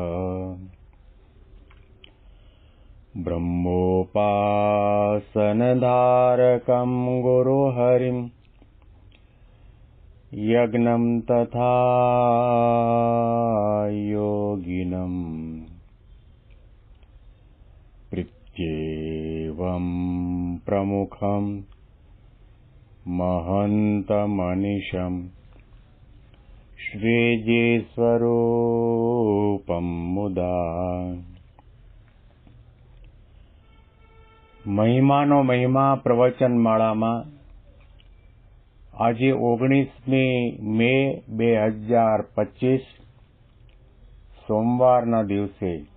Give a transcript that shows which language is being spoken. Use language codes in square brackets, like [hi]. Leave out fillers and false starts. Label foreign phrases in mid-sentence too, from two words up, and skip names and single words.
[sa] ब्रह्मोपासनधारकं गुरुहरिं यज्ञं तथा योगिनं प्रत्येवं प्रमुखं महन्तमनिशं श्रीजीस्वरूपं मुदा [gu] મહિમાનો મહિમા પ્રવચનમાળામાં આજે 19મી મે 2025 સોમવારના દિવસે